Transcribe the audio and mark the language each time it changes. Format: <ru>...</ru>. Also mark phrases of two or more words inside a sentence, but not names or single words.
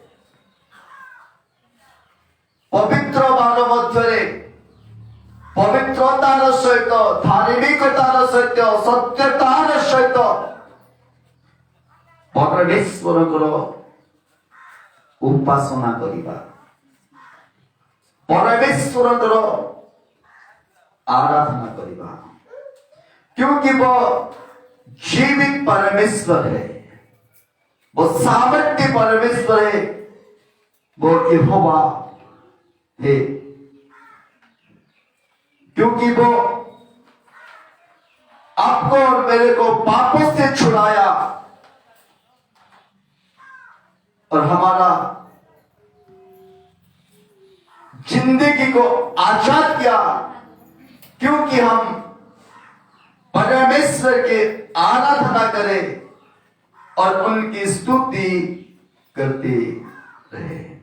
<or>ପବିତ୍ର ବାର ମଧ୍ୟରେ ପବିତ୍ରତାର ସହିତ, ଧାର୍ମିକତାର ସହିତ, ସତ୍ୟତାର ସହିତ ପରମେଶ୍ୱରଙ୍କର ଉପାସନା କରିବା, परमेश्वरଙ୍କର</or> <hi>आराधना करना, क्योंकि वो जीवित परमेश्वर है, वो सामर्थ्य परमेश्वर है, वो यहोवा है, क्योंकि वो आपको और मेरे को पापों से छुड़ाया और हमारा जिंदगी को आजाद किया, क्योंकि हम परमेश्वर की आराधना करें और उनकी स्तुति करते रहे।</hi>